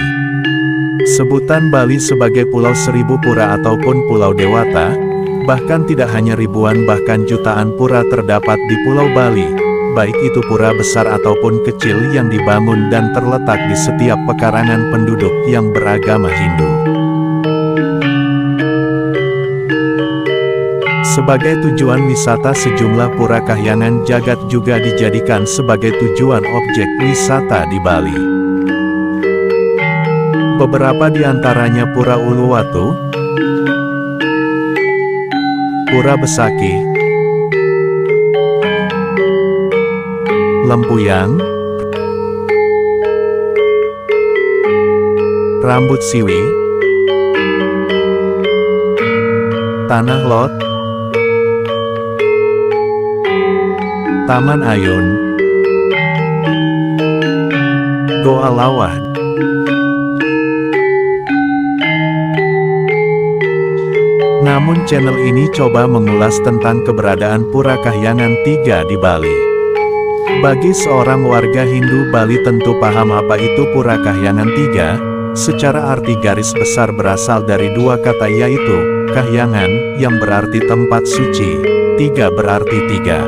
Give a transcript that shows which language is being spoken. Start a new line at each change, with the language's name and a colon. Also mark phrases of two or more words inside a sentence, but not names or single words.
Indonesian: Sebutan Bali sebagai Pulau Seribu Pura ataupun Pulau Dewata, bahkan tidak hanya ribuan bahkan jutaan pura terdapat di Pulau Bali, baik itu pura besar ataupun kecil yang dibangun dan terletak di setiap pekarangan penduduk yang beragama Hindu. Sebagai tujuan wisata, sejumlah pura Kahyangan Jagat juga dijadikan sebagai tujuan objek wisata di Bali. Beberapa di antaranya Pura Uluwatu, Pura Besaki, Lempuyang, Rambut Siwi, Tanah Lot, Taman Ayun, Goa Lawah. Namun channel ini coba mengulas tentang keberadaan Pura Kahyangan 3 di Bali. Bagi seorang warga Hindu Bali tentu paham apa itu Pura Kahyangan 3, secara arti garis besar berasal dari dua kata yaitu, Kahyangan, yang berarti tempat suci, 3 berarti 3.